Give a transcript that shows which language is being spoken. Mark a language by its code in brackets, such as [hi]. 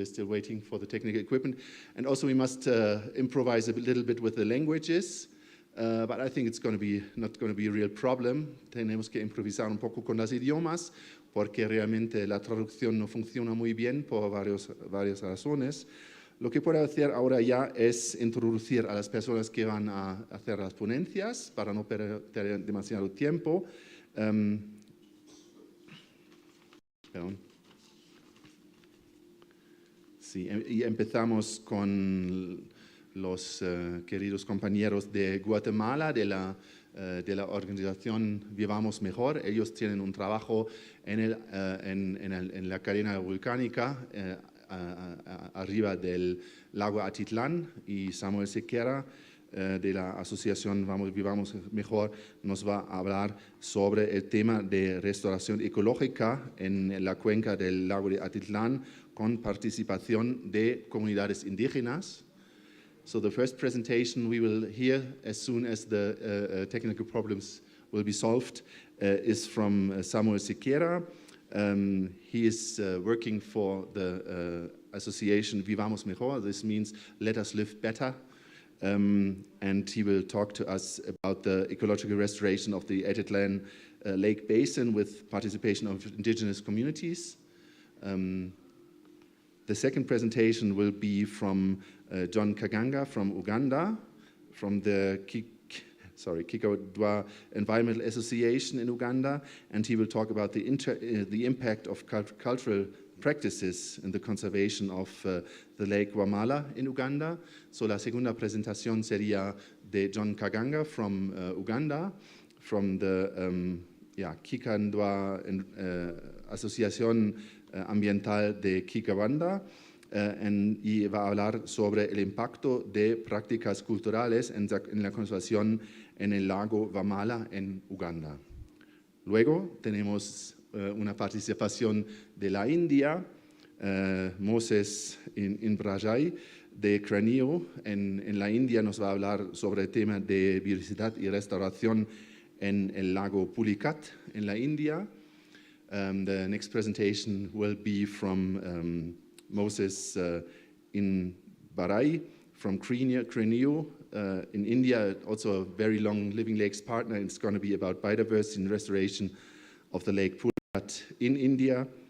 [en] We're still waiting for the technical equipment. And also we must improvise a little bit with the languages, but I think it's not going to be a real problem. [es] Tenemos que improvisar un poco con los idiomas porque realmente la traducción no funciona muy bien por varias razones. Lo que puedo hacer ahora ya es introducir a las personas que van a hacer las ponencias para no perder demasiado tiempo. Perdón. Sí, y empezamos con los queridos compañeros de Guatemala, de la organización Vivamos Mejor. Ellos tienen un trabajo en la cadena volcánica arriba del lago Atitlán, y Samuel Sequera de la asociación Vivamos Mejor nos va a hablar sobre el tema de restauración ecológica en la cuenca del lago de Atitlán con participación de comunidades indígenas. [en] So the first presentation we will hear as soon as the technical problems will be solved is from Samuel Sequera. He is working for the association Vivamos Mejor. This means Let Us Live Better. And he will talk to us about the ecological restoration of the Atitlán Lake Basin with participation of indigenous communities. The second presentation will be from John Kaganga from Uganda, from the Kikadwa Environmental Association in Uganda, and he will talk about the impact of cultural practices in the conservation of the Lake Wamala in Uganda. [es] So la segunda presentación sería de John Kaganga [en] from Uganda, from the Kikadwa [es] Asociación Ambiental de Kikawanda, y va a hablar sobre el impacto de prácticas culturales en la conservación en el lago Wamala en Uganda. Luego tenemos una participación de la India, Moses Inbrajai de Craneo en la India nos va a hablar sobre el tema de biodiversidad y restauración en el lago Pulicat en la India. [en] The next presentation will be from Moses Inbarai from Craneo in India, also a very long Living Lakes partner. It's going to be about biodiversity and restoration of the Lake Pulicat in India.